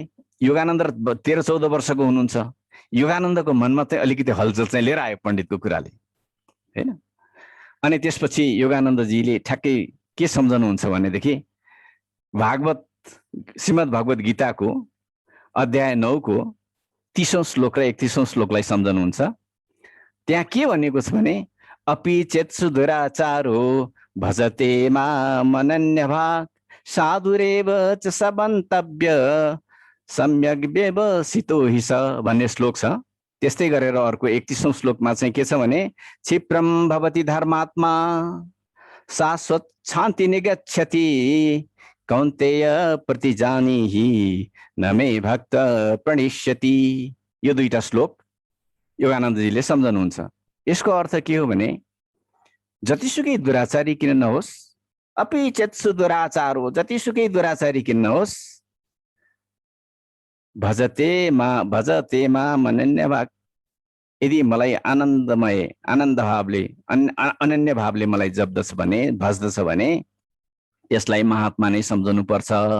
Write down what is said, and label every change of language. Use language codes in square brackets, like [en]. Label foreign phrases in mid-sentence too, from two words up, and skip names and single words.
[ne] योगानन्द 13-14 वर्षको हुनुहुन्छ। योगानन्दको मनमा चाहिँ अलिकति हलचल चाहिँ लिएर आयो पण्डितको कुराले, हैन? अनि त्यसपछि योगानन्दजीले ठ्याक्कै के सम्झनुहुन्छ भनेदेखि भागवत श्रीमद् भगवत गीताको अध्याय 9 को 30औं श्लोक र 31औं श्लोकलाई सम्झनुहुन्छ। त्यहाँ के भनिएको छ भने [sa] अपि चेत्सु दुराचारो भजते मामनन्यभाग साधुरेव च सबन्तव्य सम्यक व्यवसितो हि स [ne] भन्ने श्लोक छ। त्यस्तै गरेर अर्को 31औं श्लोकमा चाहिँ के छ भने [sa] क्षिप्रम भवति धर्मात्मा शाश्वत शान्ति निगच्छति कौन्तेय प्रतिजानीहि न मे भक्त प्रणिष्यति। [ne] यो दुईटा श्लोक योगानन्दजीले सम्झनुहुन्छ। यसको अर्थ के हो भने जतिसुकै दुराचारी किन नहोस्, [sa] अपि चेत्सु दुराचारो, [ne] जतिसुकै दुराचारी किन नहोस्, [sa] भजते मा मनन्य भाग, [ne] यदि मलाई आनन्द भावले अनन्य भावले मलाई जप्दछ भने, भज्दछ भने यसलाई महात्मा नै सम्झनु पर्छ।